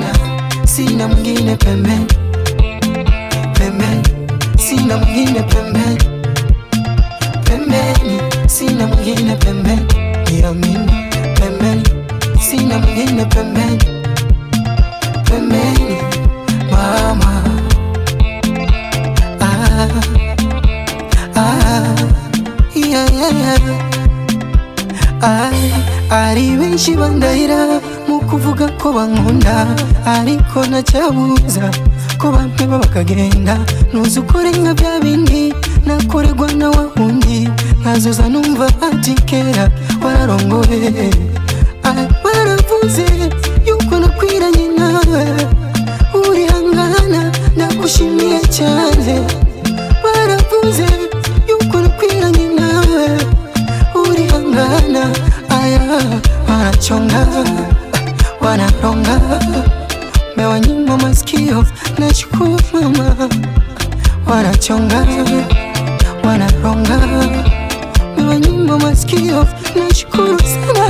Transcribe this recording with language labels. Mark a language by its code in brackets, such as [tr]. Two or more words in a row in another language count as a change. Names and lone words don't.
[sw] Sina mwingine pembeni, sina mwingine pembeni, sina mwingine pembeni, niamini pembeni, sina mwingine pembeni mama. [rw] Ari benshi bandahira mu kuvuga ko bankunda, ariko nacyabuza ko bampeba bakagenda. Nuzi ukore nka bya bindi nakorerwa na wahundi, nkazoza numva ati kera wararongoye. baravuze yuko nakwiranye nawe, urihangana ndagushimiye cyane. Baravuze yuko nakwiranye nawe, urihangana. [sw] Aya wanachonga wanaronga, mewanyima masikio nashukuru mama. Wanachonga wanaronga, mewanyima masikio nashukuru sana.